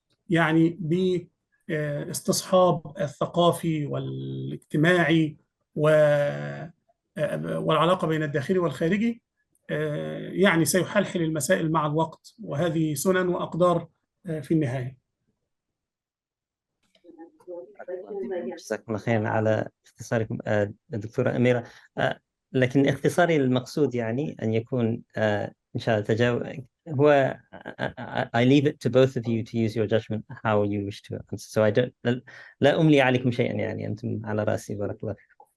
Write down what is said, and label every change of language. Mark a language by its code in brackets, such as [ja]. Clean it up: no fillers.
[ar] يعني باستصحاب الثقافي والاجتماعي والعلاقة بين الداخلي والخارجي، يعني سيحلحل المسائل مع الوقت، وهذه سنن وأقدار في النهاية. جزاكم الله خيرا على اختصاركم دكتورة أميرة. لكن اختصاري المقصود يعني أن يكون إن شاء الله تجاوب هو [en] I leave it to both of you to use your judgment how you wish to answer. So I don't [ar] لا أملي عليكم شيئا يعني أنتم على رأسي بارك الله فيكم.